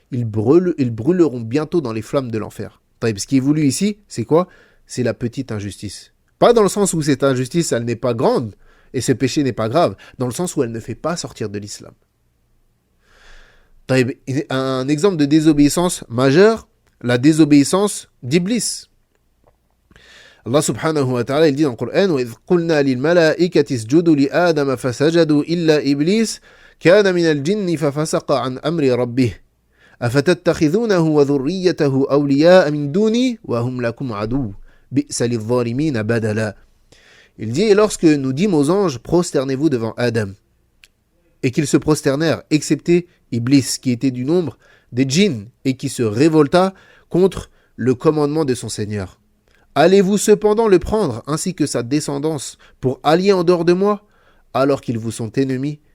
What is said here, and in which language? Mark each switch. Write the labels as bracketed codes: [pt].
[fr] Ils brûleront bientôt dans les flammes de l'enfer. » Ce qui est voulu ici, c'est quoi? C'est la petite injustice. Pas dans le sens où cette injustice, elle n'est pas grande, et ce péché n'est pas grave, dans le sens où elle ne fait pas sortir de l'islam. Un exemple de désobéissance majeure, la désobéissance d'Iblis. [ar] Allah subhanahu wa ta'ala, [fr] il dit dans le Coran, [ar] وَإِذْ قُلْنَا لِلْمَلَائِكَةِ اسْجُدُوا لِآدَمَ فَسَجَدُوا إِلَّا إِبْلِيسَ كَانَ مِنَ الْجِنِّ فَفَسَقَ عَنْ أَمْرِ رَبِّهِ أَفَتَتَّخِذُونَهُ وَذُرِّيَّتَهُ أَوْلِيَاءَ مِنْ دُونِي وَهُمْ لَكُمْ عَدُوٌّ بِئْسَ لِلظَّالِمِينَ بَدَلًا. [fr] Il dit, et lorsque nous dîmes aux anges, prosternez-vous devant Adam. Et qu'ils se prosternèrent, excepté Iblis, qui était du nombre des djinns, et qui se révolta contre le commandement de son Seigneur. Allez-vous cependant le prendre, ainsi que sa descendance, pour allier en dehors de moi, alors qu'ils vous sont ennemis?